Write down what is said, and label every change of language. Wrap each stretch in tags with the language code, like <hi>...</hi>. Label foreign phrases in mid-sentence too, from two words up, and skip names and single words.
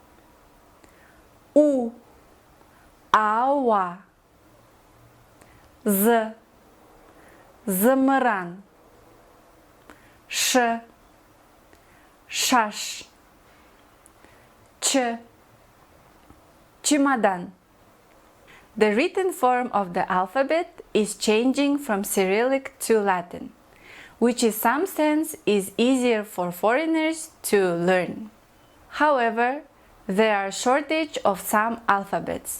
<kk>У. Ауа. З. Зымыран. Ш. Шаш. Ч. Чемодан.</kk> <en>The written form of the alphabet is changing from Cyrillic to Latin, which in some sense is easier for foreigners to learn. However, there are shortage of some alphabets.</en>